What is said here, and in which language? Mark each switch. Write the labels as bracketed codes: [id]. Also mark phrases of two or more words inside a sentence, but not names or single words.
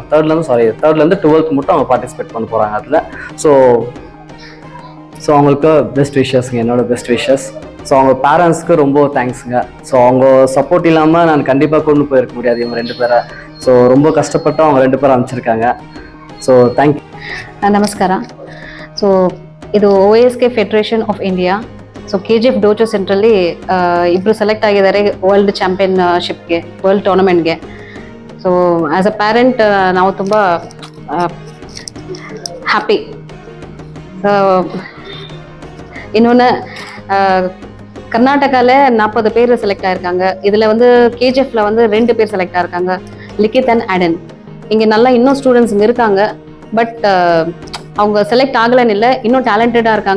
[ta] 3லேருந்து 12th மட்டும் அவங்க பார்ட்டிசிபேட் பண்ண போகிறாங்க அதில். ஸோ அவங்களுக்கு [en] best wishes, [ta] என்னோட [en] best wishes. [ta] ஸோ அவங்க பேரண்ட்ஸ்க்கு ரொம்ப தேங்க்ஸுங்க. ஸோ அவங்க சப்போர்ட் இல்லாமல் நான் கண்டிப்பாக கொண்டு போயிருக்க முடியாது இவங்க 2 பேரை. ஸோ ரொம்ப கஷ்டப்பட்டு அவங்க 2 பேரும் அமைச்சிருக்காங்க. [en] so thank you. [kn] ನಮಸ್ಕಾರ. ಸೊ ಇದು OASK ಫೆಡರೇಷನ್ ಆಫ್ ಇಂಡಿಯಾ. ಸೊ KGF ಡೋಜೋ ಸೆಂಟ್ರಲ್ಲಿ ಇಬ್ಬರು ಸೆಲೆಕ್ಟ್ ಆಗಿದ್ದಾರೆ [en] world championship, world tournament. [kn] ಸೊ [en] as a parent [kn] ನಾವು ತುಂಬ ஹாப்பி. [ta] இன்னொன்று கர்நாடகாவில் 40 பேர் செலக்ட் ஆகிருக்காங்க. இதில் வந்து KGFல வந்து 2 பேர் செலக்ட் ஆகிருக்காங்க, லிக்கித் அண்ட் ஆடன். இங்கே நல்லா இன்னும் ஸ்டூடெண்ட்ஸ் இங்கே இருக்காங்க. பட் அவங்க செலக்ட் ஆகலன்னு இல்லை, இன்னும் டேலண்டடாக இருக்காங்க.